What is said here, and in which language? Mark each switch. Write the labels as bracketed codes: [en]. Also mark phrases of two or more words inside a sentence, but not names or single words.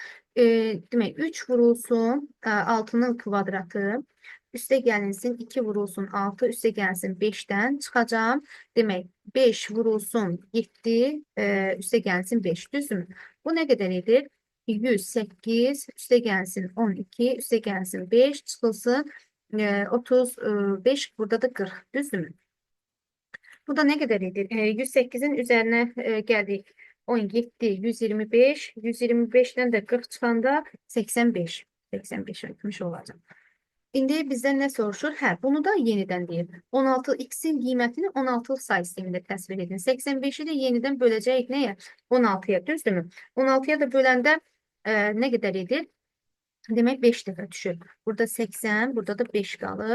[az] Demək, 3 vurulsun 6'nın kvadratı, üstə gəlinsin 2 vurulsun 6, üstə gəlinsin 5'dən çıxacağım. Demək, 5 vurulsun 7, üstə gəlinsin 5, düzdürmü? Bu nə qədər edir? 108, üstə gəlsin 12, üstə gəlsin 5, çıxılsın 35, burada da 40, düzdürmü? [tr] Bu da ne kadar edir? 108'in üzerine geldik. 17, 125, 125'ten de 40 çıkanda 85. [az] 85 etmiş olacaq. İndi bizden ne soruşur? Hə, bunu da yenidən deyir. 16x'in qiymətini 16 say sistemində təsvir edin. 85'i de yenidən böləcəyik nəyə? 16'ya, düzdürmü? 16'ya da böləndə nə qədər edir? Demək 5 dəfə düşür. Burada 80, burada da 5 qalır.